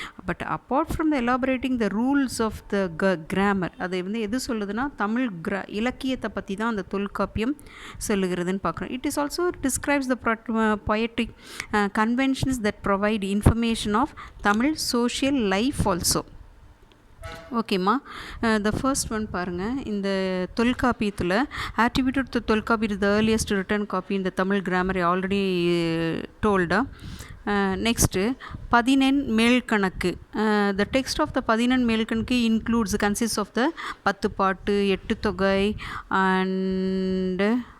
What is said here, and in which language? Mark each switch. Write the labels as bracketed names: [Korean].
[English] but apart from the elaborating the rules of the grammar, [Tamil] அதை வந்து எது சொல்லுதுன்னா தமிழ் இலக்கியத்தை பற்றி தான் அந்த தொல்காப்பியம் சொல்லுகிறதுன்னு பார்க்குறோம். [English] It is also describes the poetic conventions that provide information of Tamil social life also. ஓகேம்மா, the first one [Tamil] பாருங்கள், இந்த தொல்காப்பியத்தில் [English] attributed to Tolkappiyam is the earliest written copy [Tamil] இந்த Tamil [English] Grammar already டோல்டா. Next 14 Melkanakku. The text of the 14 Melkanakku includes consist of the 10 பாட்டு, 8 தொகை and